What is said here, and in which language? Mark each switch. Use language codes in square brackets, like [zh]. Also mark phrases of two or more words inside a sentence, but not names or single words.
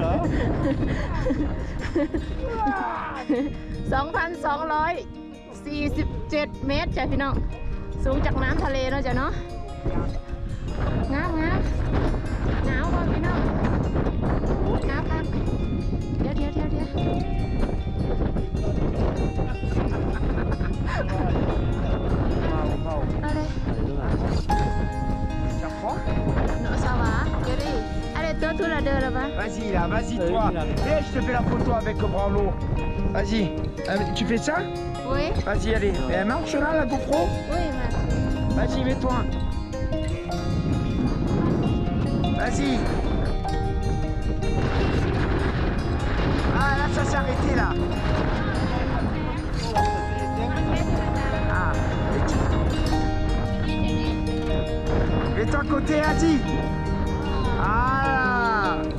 [th] 2,247 เมตรจ้ะพี่น้องสูงจากน้ำทะเลเนาะจ้ะเนาะงามหนาวป่ะพี่น้องหนาวครับเดี๋ยวอะไร [fr] non ça va Gary allez toi tout la deux là-bas vas-y là vas-y toi viens je te fais la photo avec le bras long vas-y tu fais ça oui vas-y allez elle marche là la GoPro oui marche vas-y mets-toi vas-y ah là ça s'est arrêté là ah mets-toi à côté vas-y ah